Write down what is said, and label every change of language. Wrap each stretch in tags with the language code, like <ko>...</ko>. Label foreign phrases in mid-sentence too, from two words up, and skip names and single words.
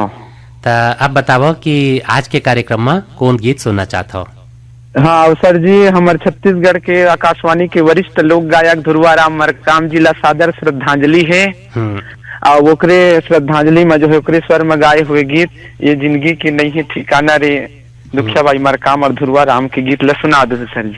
<hne>तो अब बताओ कि आज के कार्यक्रम में कौन गीत सुनना चाहता हो? हाँ सर जी, हमारे छत्तीसगढ़ के आकाशवाणी के वरिष्ठ लोक गायक ध्रुवाराम मरकाम जी ला सादर श्रद्धांजलि है। और ओकरे श्रद्धांजलि में जो है ओकरे स्वर में गाए हुए गीत ये जिंदगी की नहीं है ठिकाना रे, दुखियाबाई मरकाम और ध्रुवाराम के गीत ला सुना दो सर जी।</hne>